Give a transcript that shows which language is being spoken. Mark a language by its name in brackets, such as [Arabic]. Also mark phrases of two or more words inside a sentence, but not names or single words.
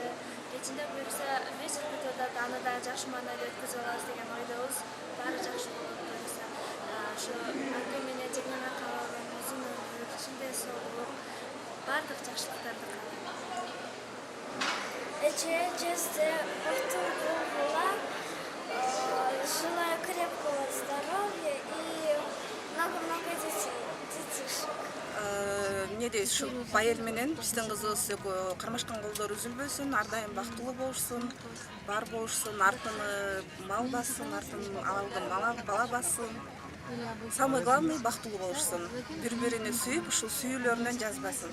[Kyrgyz] Кечинде буюрса вечер өтөт, аны да жакшы маанайда өткөзүп алабыз деген ойдобуз. Баары жакшы болот буюрса. Ошо ака менен жеңеме каалаган узун өмүр, чын денсаулык, баардык жакшылыктарды каалайм. Эче-эчесте бактылуу болгула, [Russian] желаю крепкого здоровья и много-много детишек. [Kyrgyz] Эмнедейбиз, ушул Байел менен биздин кызыбыз экөө кармашкан колдору үзүлбөсүн, ар дайым бактылуу болушсун, бар болушсун, артын мал бассын, артын бала бассын. [Russian] Самый главный [Kyrgyz] бактылуу болушсун. Бири-бирине сүйүп, ушул сүйүүлөрүнөн жазбасын.